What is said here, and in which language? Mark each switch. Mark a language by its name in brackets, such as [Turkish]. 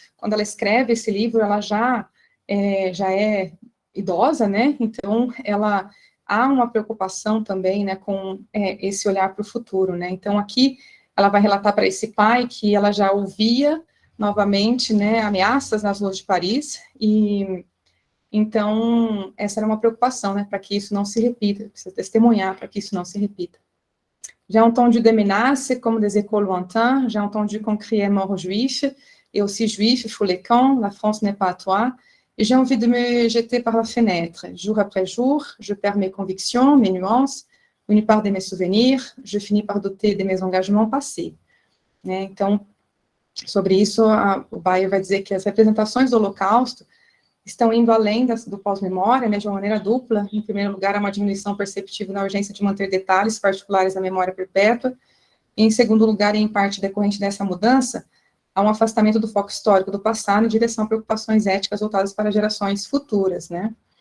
[Portuguese] Quando ela escreve esse livro, ela já é idosa, né, então há uma preocupação também, né, com esse olhar para o futuro, né, então aqui ela vai relatar para esse pai que ela já ouvia novamente, né, ameaças nas ruas de Paris, e então essa era uma preocupação, né, para que isso não se repita, precisa testemunhar para que isso não se repita. [French] J'ai entendu des menaces comme des échos lointains, j'ai entendu qu'on criait mort aux juifs, et aussi juifs, il faut les camps, la France n'est pas à toi, et j'ai envie de me jeter par la fenêtre. Jour après jour, je perds mes convictions, mes nuances, une part de mes souvenirs, je finis par douter de mes engagements passés. [Portuguese] Então, sobre isso, o Bayer vai dizer que as representações do Holocausto estão indo além do pós-memória, né, de uma maneira dupla. Em primeiro lugar, há uma diminuição perceptível na urgência de manter detalhes particulares da memória perpétua, e em segundo lugar, e em parte decorrente dessa mudança, há um afastamento do foco histórico do passado em direção a preocupações éticas voltadas para gerações futuras, né.